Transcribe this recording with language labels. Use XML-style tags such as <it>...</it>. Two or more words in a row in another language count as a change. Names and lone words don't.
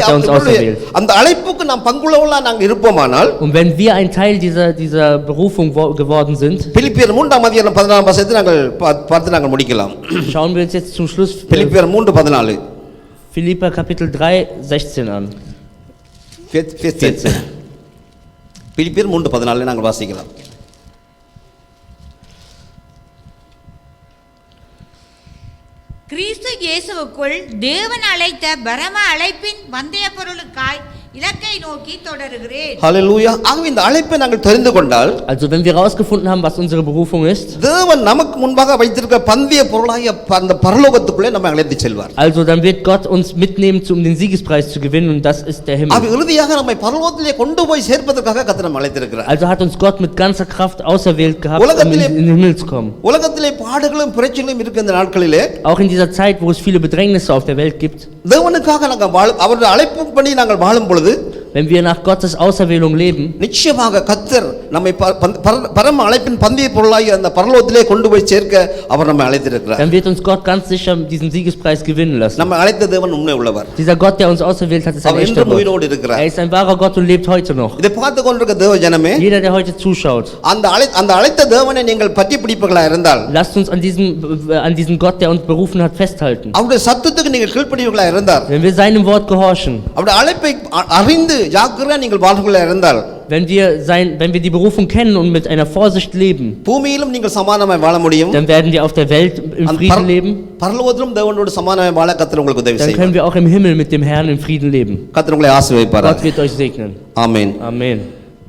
<de>hat er uns auserwählt.</de> <ta>அந்த அழைப்புக்கு நாம் பங்குள்ளவர்களா நாங்கள் இருப்போமானால்</ta> <de>Und wenn wir ein Teil dieser Berufung geworden sind,</de> <ta>பிலிப்பியர் 3:14 நாங்கள் பார்த்து நாங்கள் முடிக்கலாம்.</ta> <de>schauen wir uns jetzt zum Schluss</de> <ta>பிலிப்பியர் 3:14</ta> <de>Philipper Kapitel 3:16 an.</de> <ta>14 பிலிப்பியர் 3:14 நாங்கள் வாசிக்கலாம். கிறிஸ்து இயேசுவுக்குள் தேவன் அழைத்த பரம அழைப்பின் பந்தய பொருளுக்காய் இலக்கை நோக்கி தொடருகிறேன். ஹல்லேலூயா. ஆகவே இந்த அழைப்பை நாங்கள் தெரிந்து கொண்டால்,</ta> <de>Also wenn wir herausgefunden haben, was unsere Berufung ist,</de> <ta>தேவன் நமக்கு முன்பாக வைத்திருக்கிற பந்தய பொருளாகிய அந்த பரலோகத்துக்குள்ளே நம்மை அழைத்து செல்வார்.</ta> <de>also dann wird Gott uns mitnehmen, um den Siegespreis zu gewinnen, und das ist der Himmel.</de> <ta>ஆகவே இறுதியாக நம்மை பரலோகத்திலே கொண்டு போய் சேர்ப்பதற்காக கர்த்தர் நம்மை அழைத்திருக்கிறார்.</ta> <de>Also hat uns Gott mit ganzer Kraft auserwählt gehabt, um in den Himmel zu kommen.</de> <ta>உலகத்திலே பாடுகளும் பிரச்சனைகளும் இருக்க இந்த நாட்களிலே,</ta> <de>Auch in dieser Zeit, wo es viele Bedrängnisse auf der Welt gibt,</de> <ta>தேவனுக்காக நாங்கள் அவருடைய அழைப்புப்படி நாங்கள் வாழும் பொழுது,</ta> <de>wenn wir nach Gottes Auserwählung leben,</de> <ta>நிச்சயமாக கர்த்தர் நம்மை பரம அழைப்பின் பந்தய பொருளாகிய அந்த பரலோகத்திலே கொண்டு போய் சேர்க்க அவர் நம்மை அழைத்திருக்கிறார்.</ta> <de>dann wird uns Gott ganz sicher diesen Siegespreis gewinnen lassen.</de> <ta>நம்மை அழைத்த தேவன் உண்மை உள்ளவர்.</ta> <de>Dieser Gott, der uns auserwählt hat, ist ein</de> <ta>அவர்</ta> <de>echter</de> <ta>இன்றும் உயிரோடு</ta> <de>Gott.</de> <ta>இருக்கிறார்.</ta> <de>Er ist ein wahrer Gott und lebt heute noch.</de> <ta>இதை பார்த்து கொண்டிருக்க தேவ ஜனமே,</ta> <de>Jeder, der heute zuschaut,</de> <ta>அந்த அழைத்த தேவனை நீங்கள் பற்றி பிடிப்பீர்களா இருந்தால்,</ta> <de>lasst uns an diesem Gott, der uns berufen hat, festhalten.</de> <ta>அவருடைய சத்தத்துக்கு நீங்கள் கீழ்ப்படிவீர்களா இருந்தால்,</ta> <de>Wenn wir seinem Wort gehorchen,</de> <ta>அவருடைய அழைப்பை அறிந்து ஜாக்கிரதையா நீங்கள் வாழ்களா இருந்தால்,</ta> <de>wenn wir die Berufung kennen und mit einer Vorsicht leben,</de> <ta>பூமியிலும் நீங்கள் சமாதானமாய் வாழ முடியும்.</ta> <de>dann werden wir auf der Welt im Frieden leben.</de> <ta>பரலோகத்திலும் தேவனோடு சமாதானமாய் வாழ கர்த்தர் உங்களுக்கு உதவி</ta> <de>Dann</de> <ta>செய்வார்.</ta> <de>können wir auch im Himmel mit dem Herrn in Frieden leben.</de> <ta>கர்த்தர் உங்களை ஆசீர்வதிப்பார்.</ta> <de>Gott wird euch segnen.</de> <ta>ஆமென்.</ta> <de>Amen.</de>